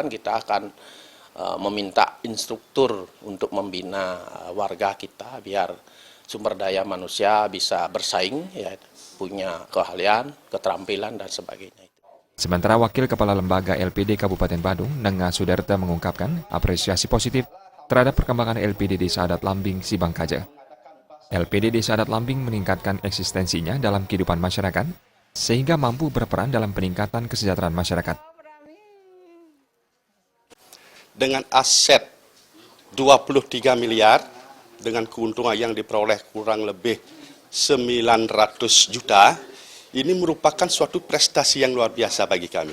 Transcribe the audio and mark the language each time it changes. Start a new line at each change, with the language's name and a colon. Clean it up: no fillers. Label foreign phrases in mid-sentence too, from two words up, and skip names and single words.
Indonesian: Kita akan meminta instruktur untuk membina warga kita biar sumber daya manusia bisa bersaing ya, punya keahlian, keterampilan, dan sebagainya. Sementara Wakil Kepala Lembaga LPD Kabupaten Badung, Nenga Sudarta mengungkapkan apresiasi positif terhadap perkembangan LPD Desa Adat Lambing Sibangkaja. LPD Desa Adat Lambing meningkatkan eksistensinya dalam kehidupan masyarakat, sehingga mampu berperan dalam peningkatan kesejahteraan masyarakat. Dengan aset 23 miliar, dengan keuntungan yang diperoleh kurang lebih 900 juta, ini merupakan suatu prestasi yang luar biasa bagi kami.